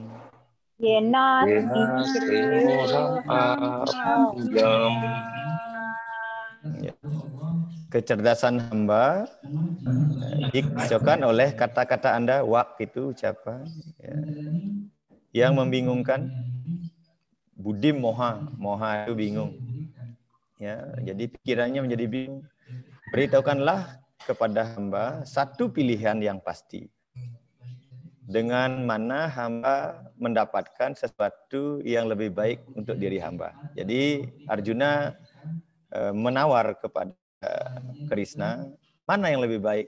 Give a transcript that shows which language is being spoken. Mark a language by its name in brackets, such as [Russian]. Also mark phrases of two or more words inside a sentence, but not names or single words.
[Indonesian] Yena Ya. Kecerdasan hamba dikacaukan oleh kata-kata Anda, wak itu ucapan ya, yang membingungkan. [Sanskrit] Budim moha, [Indonesian] moha itu bingung. Ya, jadi pikirannya menjadi bingung. Beritahukanlah kepada hamba satu pilihan yang pasti. Dengan mana hamba mendapatkan sesuatu yang lebih baik untuk diri hamba. Jadi Arjuna menawar kepada Krishna, mana yang lebih baik?